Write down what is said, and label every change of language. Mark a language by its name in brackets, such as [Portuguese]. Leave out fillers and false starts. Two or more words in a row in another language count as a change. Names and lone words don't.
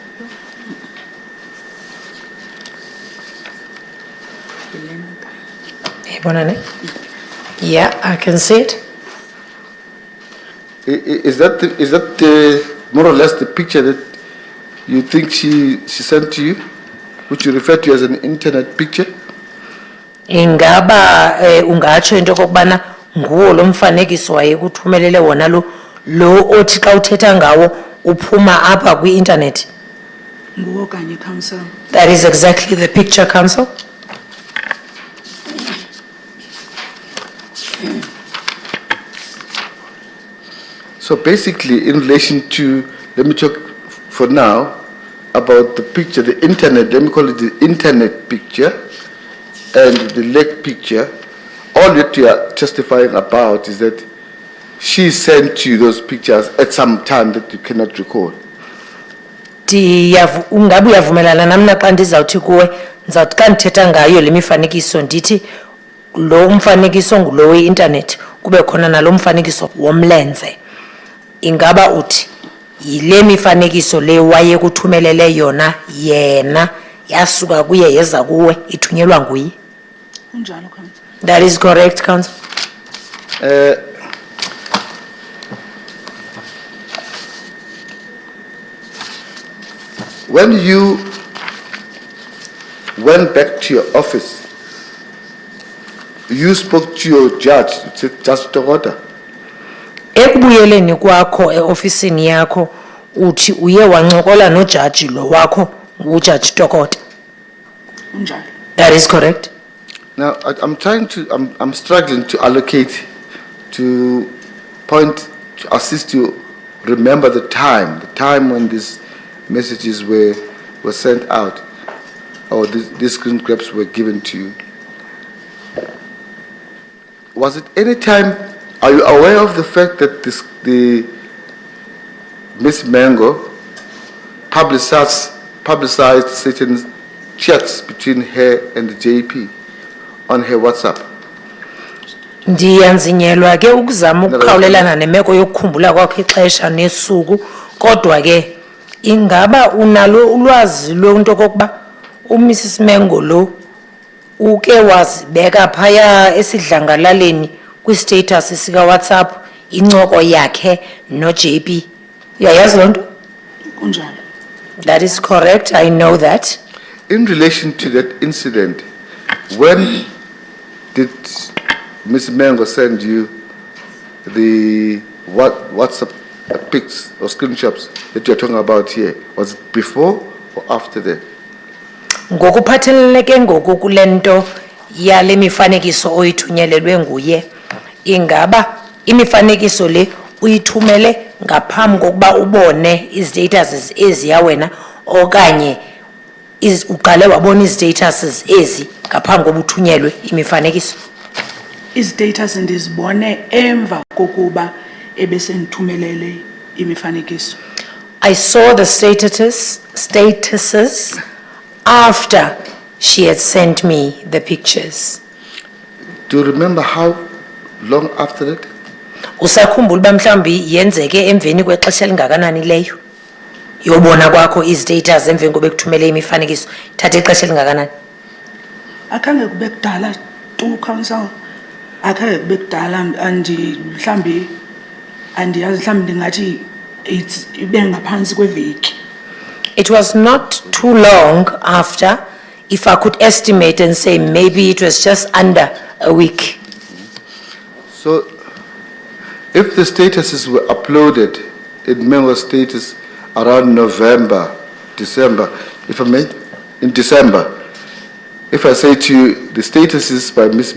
[English] Yeah, I can see it. Is that more or less the picture that you think she sent to you, which you refer to as an internet picture? [Xhosa] Ingaba ungatsho into kokubana nguwo lo mfanekiso waye kuthumelele wona lo othi xa uthetha ngawo uphuma apha kwi-internet. Nguwo kanye, Council. [English] That is exactly the picture, Council. So basically, in relation to, let me talk for now about the picture, the internet, let me call it the internet picture and the lake picture. All that you are testifying about is that she sent you those pictures at some time that you cannot recall. [Xhosa] Ungabe uyavumelana namna xa ndizawuthi kuwe ndizawuthi xa ndithetha ngayo le mifanekiso ndithi lo mfanekiso ngulo we-internet kube khona nalo mfanekiso womlenze. Ingaba uthi yile mifanekiso le waye kuthumelele yona yena yasuka kuye yeza kuwe ithunyelwa nguye. Kunjalo, Council. [English] That is correct, Council. When you went back to your office, you spoke to your judge, Judge Tokota. [Xhosa] Ekubuyeleni kwakho eofisini yakho uthi uye wancokola nojaji lo wakho nguJudge Tokota. Kunjalo. [English] That is correct. Now, I'm struggling to allocate, to assist you, remember the time when these messages were sent out, or these screen grabs were given to you. Was it any time, are you aware of the fact that the Miss Mango publicized certain chats between her and the JP on her WhatsApp? [Xhosa] Ndiyanzinyelwa ke ukuzama ukukhawulelana nemeko yokukhumbula kwakho ixesha nesuku kodwa ke ingaba unalo ulwazi lwento kokuba uMrs Mengo lo uke wazibeka phaya esidlangalaleni kwi-status sika WhatsApp incoko yakhe no JP? Uyayazi lonto? Kunjalo. [English] That is correct, I know that. In relation to that incident, when did Ms. Mengo send you the WhatsApp pics or screenshots that you're talking about here? Was it before or after that? [Xhosa] Ngokuphathelele ke ngoku kulento yale mifanekiso oyithunyelelwe nguye, ingaba imifanekiso le uyithumele ngaphambi kokuba ubone izitatuses eziya wena okanye uqale wabona izitatuses ezi ngaphambi kokuba uthunyelwe imifanekiso? Istatus ndizibone emva kokuba ebesendithumelele imifanekiso. [English] I saw the statuses after she had sent me the pictures. Do you remember how long after that? [Xhosa] Usakhumbula uba mhlawumbi yenzeke emveni kwexesha elingakanani leyo? Yobona kwakho istatus emveni kokuba ekuthumele imifanekiso thatha ixesha elingakanani? Akhange kube kudala tu council. Akhange kube kudala mhlawumbi andiyazi mhlawumbi ndingathi it's ibe ngaphansi kweveki. [English] It was not too long after, if I could estimate and say maybe it was just under a week. So, if the statuses were uploaded in Mbengo's status around November, December, if I may, in December, if I say to you, the statuses by Ms.